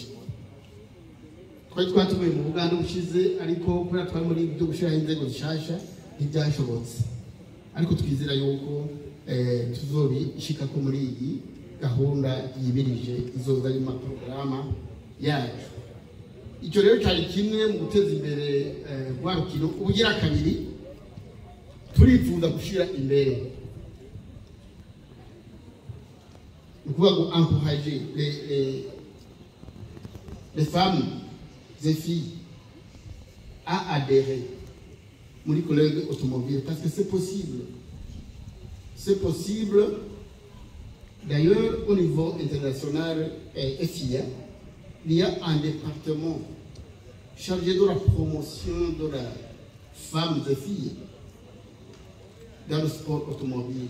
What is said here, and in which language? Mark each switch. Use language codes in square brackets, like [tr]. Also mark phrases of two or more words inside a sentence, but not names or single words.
[rn] Twari twatumiwe mu Buganda bushize, ariko kubera twari muri byo gushiraho inzego zishasha ntibyashobotse, ariko twizera yuko tuzobishika ko muri iyi gahunda yibirije izoza ari amaporogaramu yacu. Icyo rero cyari kimwe mu guteza imbere rwa rukino. Ubugira kabiri turifuza gushira imbere ukuvuga ngo [fr] encourager les femmes et filles à adhérer [rn] muri [fr] collègue automobile, parce que c'est possible. C'est possible. D'ailleurs, au niveau international et FIA, il y a un département chargé de la promotion de la femme et filles dans le sport automobile.